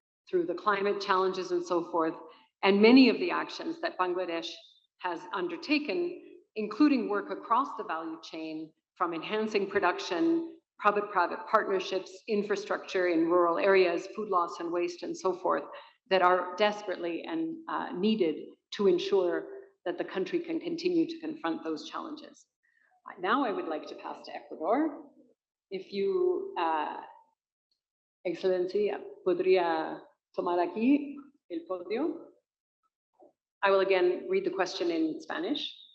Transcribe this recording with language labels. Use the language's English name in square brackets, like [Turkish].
[English] through the climate challenges and so forth, and many of the actions that Bangladesh has undertaken, including work across the value chain, from enhancing production, public-private partnerships, infrastructure in rural areas, food loss and waste and so forth, that are desperately and needed to ensure that the country can continue to confront those challenges. Now I would like to pass to Ecuador. If you, [Spanish] Excellencia, podría tomar aquí el podio. [English] I will again read the question in Spanish.